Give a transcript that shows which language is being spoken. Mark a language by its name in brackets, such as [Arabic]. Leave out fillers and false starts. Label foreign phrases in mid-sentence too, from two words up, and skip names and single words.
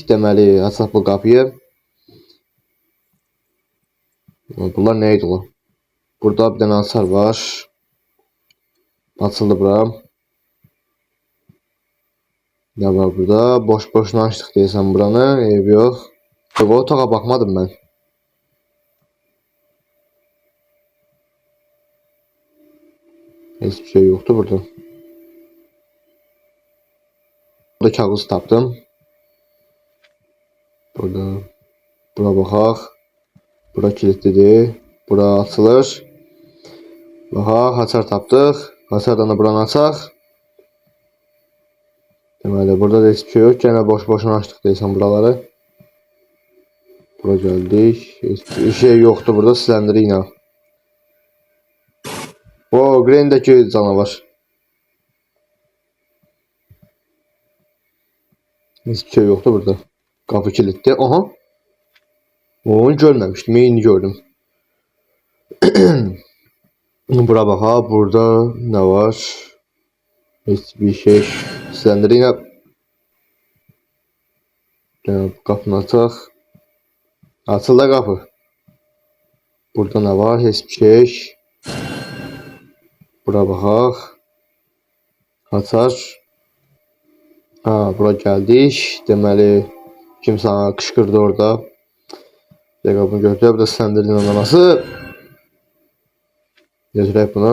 [Azerbaijani] Deməli, açaq bu qapıyı. Bunlar nə idi o? Burada bir dənə hasar var. Açıldı bura. [Turkish] Ne var burada? [Azerbaijani] Boş-boşuna açdıq deyəsən buranı. Ev yox. O otağa [Turkish] bakmadım ben. Hiçbir şey yoktu burada. [Azerbaijani] Burada kağıt tapdım. Bura baxaq. Bura kilitlidir. Bura açılır. Baxaq, hasar tapdıq. Hasardan da buranı açaq. Deməli, burada da [Turkish] hiçbir şey yok. [Azerbaijani] Gene boş-boşuna açdıq deyəsən buraları. [Turkish] Bura geldik. Hiçbir şey yoktu burada, Slender'ina. O Green'deki canavar. Hiçbir şey yoktu burada. Kapı kilitli. Aha. Onu görmemiştim. Yeni gördüm. Bura bak ha. Burada ne var? Hiçbir şey. [Azerbaijani] Slender'ina. Kapını açaq. [Turkish] Açıldı kapı. Burada ne var? Hiçbir şey. [Azerbaijani] Bura baxaq. Açar. [Turkish] Ha, bura geldik. [Azerbaijani] Deməli, kimsə qışqırdı orada. Dəqiqə bunu götürək. Burada Slender'in anası. Götürək bunu.